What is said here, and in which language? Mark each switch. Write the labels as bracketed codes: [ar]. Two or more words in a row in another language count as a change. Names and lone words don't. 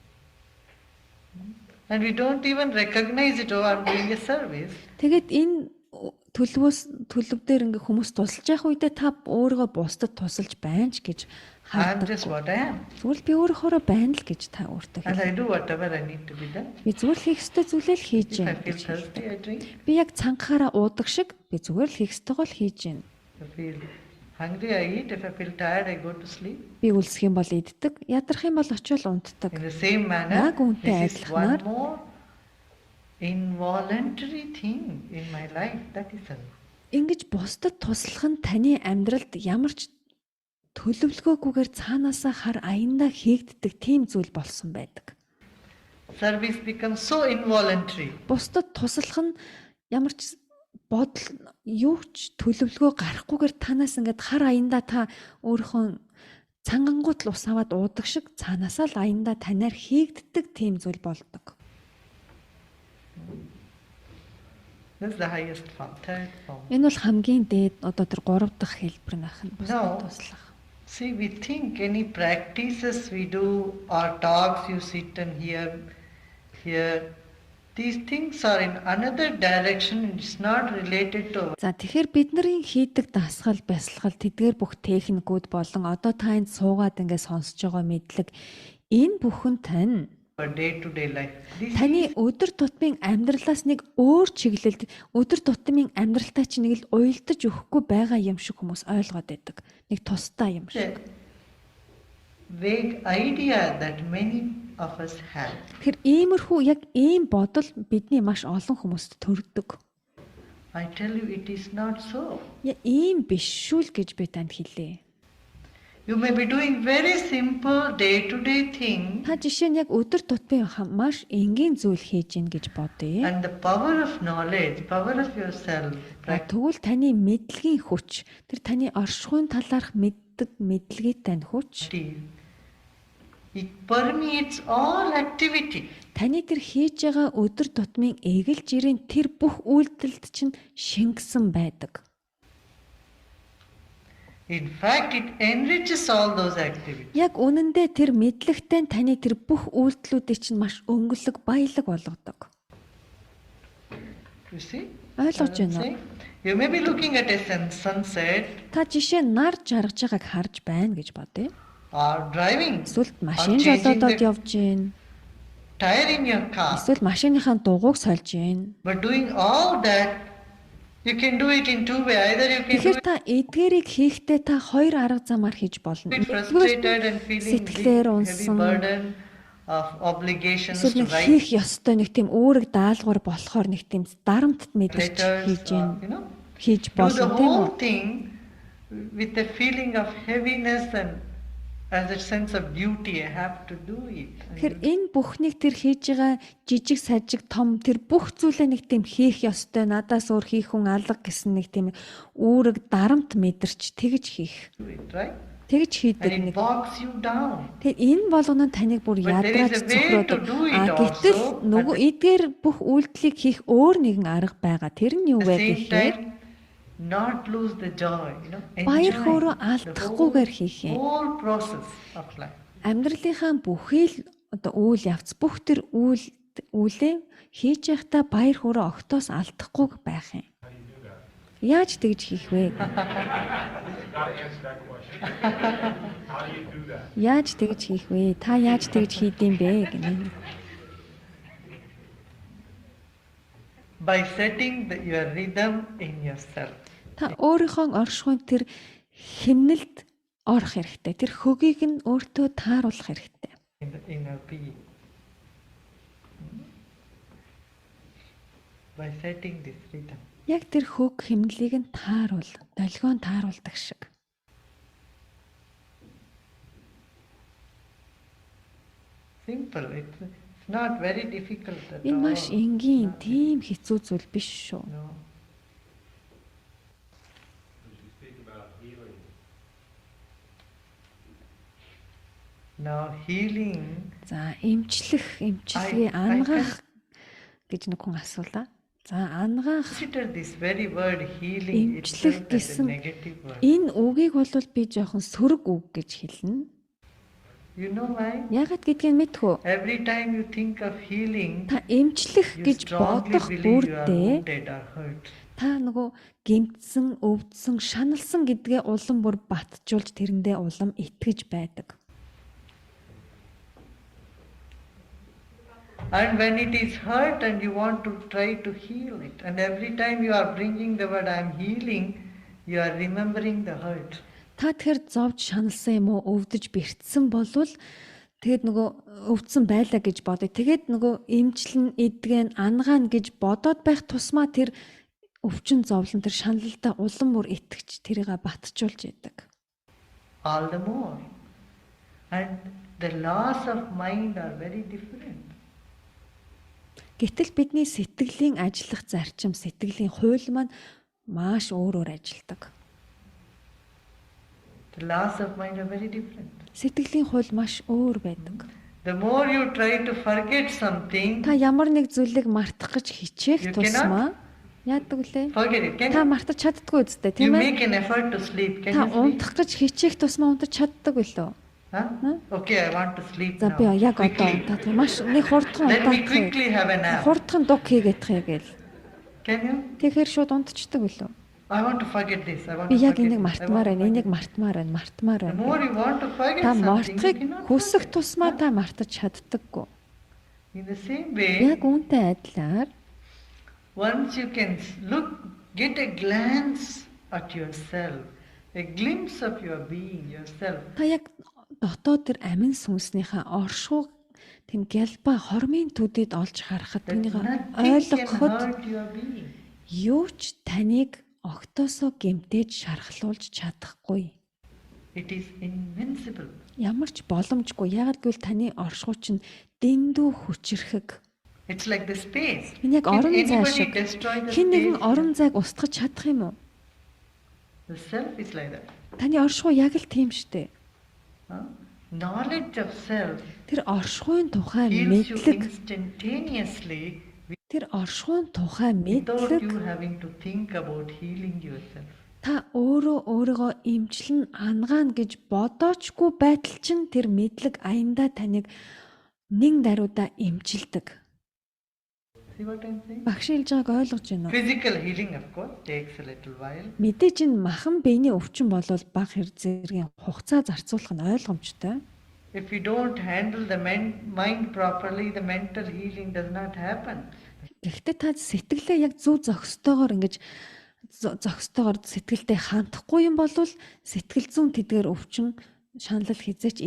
[en] And we don't even recognize it, oh, I'm doing a service. [mn] Тэгээд энэ төлөв дээр ингээ хүмүүс тусалж явах үедээ та өөрийгөө бусдад тусалж байна ч гэж [en] I'm [mn] хардаг. [en] just what I am. [mn] Зүгээр би өөрөөрөө байна л гэж та өөртөө [en] And [mn] хэлээ. [en] I do whatever I need to be done. [mn] Би зүгээр л хийх ёстой зүйлээ л хийж [en] If I [mn] байна [en] feel [mn] гэж [en] thirsty, [mn] хэлдэг. [en] I drink. [mn] Би яг цангахаараа уудаг шиг би зүгээр л хийх ёстойгоо л хийж байна. [en] If I feel hungry, I eat. If I feel tired, I go to sleep. [mn] Би үлсэх юм бол иддэг, ядрах юм бол очиод унтдаг. [en] In the same manner, [mn] Яг үнтэй [en] this is one [mn] адилханаар [en] more involuntary thing in my life. That is service. [mn] ингэж бусдад туслах нь таны амьдралд ямар ч төлөвлөгөөгүйгээр цаанаасаа хар аяндаа хийгддэг тийм зүйл болсон байдаг. [en] Service becomes so involuntary. [mn] Бусдад туслах нь ямар ч бодол юу ч төлөвлөгөө гарахгүйгээр танаас ингээд хар аяндаа та өөрийнхөө цангангууд л ус аваад уудаг шиг цаанаасаа л аяндаа танаар хийгддэг тийм зүйл болдог. [en] This is the highest form, third form. [mn] Энэ бол хамгийн дээд одоо тэр 3 дахь хэлбэр нах нь бусдад [en] No. [mn] туслах. [en] See, we think any practices we do or talks you sit and hear, these things are in another direction. It's not related to [mn] За тэгэхээр бидний хийдэг дасгал, бясалгал, тэдгээр бүх техникүүд болон одоо та энд суугаад ингээд сонсож байгаа мэдлэг энэ бүхэн тань [en] our day-to-day life. This [mn] таны өдөр тутмын амьдралаас нэг өөр чиглэлд өдөр тутмын амьдралтай чинь нэг л уялдаж өгөхгүй байгаа юм шиг хүмүүс ойлгоод байдаг. Нэг тустай юм [en] is [mn] шиг. [en] a vague idea that many of us have. [mn] Тэгэхээр иймэрхүү яг ийм бодол бидний маш олон хүмүүст төрдөг. [en] I tell you, it is not so. [mn] Ийм биш шүү л гэж би танд хэлээ. [en] You may be doing very simple day-to-day things, [mn] Та жишээ нь яг өдөр тутмын маш энгийн зүйл хийж гин гэж бодъё. [en] and the power of knowledge, power of yourself, [mn] Тэгвэл таны мэдлэгийн хүч, тэр таны оршихуйн талаарх мэддэг мэдлэгийн тань хүч, [en] practice, it permeates all activity. [mn] таны тэр хийж байгаа өдөр тутмын эгэл жирийн тэр бүх үйлдэлд чинь шингэсэн байдаг. [en] In fact, it enriches all those activities. [mn] Яг үнэндээ тэр мэдлэгтэй таны тэр бүх үйлдэлүүдийг чинь маш өнгөлөг, баялаг болгодог. [en] You see? [mn] Ойлгож байна уу? [en] See? You may be looking at a sunset [mn] Та жишээ нь нар жаргаж байгааг харж байна гэж бодъё. [en] or driving, [mn] Эсвэл машин [en] or changing [mn] жолоодод [en] the [mn] явж гин. [en] tire in your car. [mn] Эсвэл машиныхаа дугуйг сольж гин. [en] But doing all that, you can do it in two ways. Either you can do [mn] Тэгэхээр та эдгээрийг хийхдээ та хоёр арга замаар хийж болно. [en] it frustrated and feeling [mn] Сэтгэлээр [en] heavy [mn] унсан. [en] burden of obligations [mn] Эсвэл [en] to [mn] нэг [en] write [mn] хийх ёстой нэг тийм үүрэг даалгавар болохоор нэг тийм дарамтд мэдэрч [en] letters, [mn] хийж гин. Хийж [en] do the [mn] болно тийм үү? [en] whole thing with a feeling of heaviness and as a sense of duty. I have to do it. And [mn] Тэгэхээр энэ бүхнийг тэр хийж байгаа жижиг сажиг том тэр бүх зүйлээ нэг тийм хийх ёстой надаас өөр хийх хүн алга гэсэн нэг тийм үүрэг дарамт мэдэрч тэгж хийх. [en] do it, right? [mn] Тэгж хийдэг [en] And it [mn] нэг. [en] bogs you down. [mn] Тэгэхээр энэ болгоно нь таныг бүр [en] But there [mn] ядрааж [en] is a way to [mn] цохроодог. [en] do it [mn] Гэтэл [en] also. [mn] нөгөө эдгээр бүх үйлдэлийг хийх өөр нэгэн арга байгаа. Тэр нь юу [en] At the [mn] вэ [en] same [mn] гэхээр [en] time, not lose the joy. [mn] баяр [en] Enjoy [mn] хөөрөө [en] the [mn] алдахгүйгээр хийх юм. [en] whole process of life. [mn] Амьдралынхаа бүхий л одоо үйл явц бүх тэр үйлээ хийж байхдаа баяр хөөрөө огтоос алдахгүй байх юм. Яаж тэгж хийх вэ? [en] Gotta answer that question. How do you do that? [mn] Яаж тэгж хийх вэ? Та яаж тэгж хийдэм бэ гэнэ. [en] By setting your rhythm in yourself. [mn] Та өөрийнхөө оршихуйн тэр хэмнэлд орох хэрэгтэй. Тэр хөгийг нь өөртөө тааруулах хэрэгтэй. [en] In the inner being. By setting this rhythm. [mn] Яг тэр хөг хэмнэлийг нь тааруул, долгион тааруулдаг шиг. [en] Simple. It's not very difficult at [mn] Энэ [en] all. [mn] маш энгийн, тийм хэцүү зүйл биш шүү. [en] No. As you speak about healing, Now healing [mn] За эмчилгээ ангаах гэж нэг хүн асуулаа. За ангаах [en] Consider this very word healing [mn] эмчлэх [en] itself as a [mn] гэсэн [en] negative word. [mn] энэ үгийг бол би жоохон сөрөг үг гэж хэлнэ. [en] You know why? [mn] Яагаад гэдгийг мэдхүү? [en] Every time you think of healing, [mn] Та эмчлэх [en] you [mn] гэж [en] strongly [mn] бодох [en] believe you are [mn] бүрдээ [en] wounded or hurt. [mn] та нөгөө гэмтсэн, өвдсөн, шаналсан гэдгээ улам бүр батжуулж тэрэндээ улам итгэж байдаг. [en] And when it is hurt and you want to try to heal it, and every time you are bringing the word I am healing, you are remembering the hurt. [mn] Та тэгэхээр зовж шаналсан юм уу, өвдөж бэртсэн болвол тэгээд нөгөө өвдсөн байлаа гэж бодъё. Тэгээд нөгөө эмчлэн, эдгэн, ангаана гэж бодоод байх тусмаа тэр өвчин зовлон тэр шаналлаа улам бүр итгэж тэрийгэ батжуулж яадаг. [en] All the more. And the laws of mind are very different. [mn] Гэтэл бидний сэтгэлийн ажиллах зарчим, сэтгэлийн хууль маань маш өөрөөр ажилладаг. [en] The laws of mind are very different. [mn] Сэтгэлийн хууль маш өөр байдаг. [en] The more you try to forget something, [mn] Та ямар нэг зүйлийг мартах гэж хичээх [en] You [mn] тусмаа яадаг үлээ? [en] forget it. [mn] Та [en] Can [mn] мартаж чаддгүй үстэй, [en] you [mn] тийм ээ? [en] make an effort to sleep? Can [mn] Та [en] you sleep? [mn] унтах гэж хичээх тусмаа унтаж чаддаг үлээ? [en] Huh? Okay, I want to sleep [mn] За [en] now. [mn] би яг одоо [en] Quickly. [mn] унтаад маш нэг хурдхан [en] Let me [mn] унтаад. [en] quickly have a nap. [mn] Хурдхан дуг хийгээд гээл. [en] Can you? [mn] Тэгэхээр шууд унтчихдаг үлээ. [en] I want to forget this. I want [mn] Би [en] to [mn] яг [en] forget [mn] энийг [en] this. I [mn] мартмаар [en] want to [mn] байна, энийг [en] forget [mn] мартмаар [en] this. The [mn] байна. [en] more you want to forget [mn] Та [en] something, you [mn] мартахыг [en] cannot [mn] хүсэх [en] forget. [mn] тусмаа та мартаж чаддаггүй. [en] In the same way, [mn] Яг үүнтэй адилаар [en] once you can get a glance at yourself, a glimpse of your being, yourself, [mn] та яг дотоод тэр амин сүнснийхээ оршуу тэм гялба хормын төдөд олж харахад [en] that [mn] түүнийг [en] nothing can [mn] ойлгоход [en] hurt your being. [mn] юу ч таныг огтоосоо гэмтээж шархлуулж чадахгүй. [en] It is invincible. [mn] Ямар ч боломжгүй. Ягаад гэвэл таны оршуу чинь дэндүү хүчрэхэг. [en] It's like the space. [mn] Энэ яг [en] Can [mn] орон зай [en] anybody [mn] шиг. [en] destroy the [mn] Хэн нэгэн [en] space? [mn] орон зайг устгах чадах юм уу? [en] The self is like that. [mn] Таны оршуу яг л тийм штэ. [en] Huh? Knowledge of self [mn] Тэр оршууын тухай [en] heals you [mn] мэдлэг, [en] instantaneously [mn] тэр оршууын тухай [en] without [mn] мэдлэг [en] you having to think about healing yourself. [mn] та өөрийгөө эмчлэн ангаана гэж бодоочгүй байтал чинь тэр мэдлэг аяндаа таныг нэг даруйда эмчилдэг. [en] See what I'm saying? [mn] Багш хэлж байгааг ойлгож байна уу? [en] Physical healing, of course, takes a little while. [mn] Мэдээж энэ махан биений өвчин болвол бага зэргийн хугацаа зарцуулах нь ойлгомжтой. [en] If you don't handle the mind properly, the mental healing does not happen. [mn] Гэхдээ та сэтгэлээ яг зөв зохистойгоор ингэж зохистойгоор сэтгэлдээ хандахгүй юм бол сэтгэл зүйн тэдгээр өвчин шаналл хизээч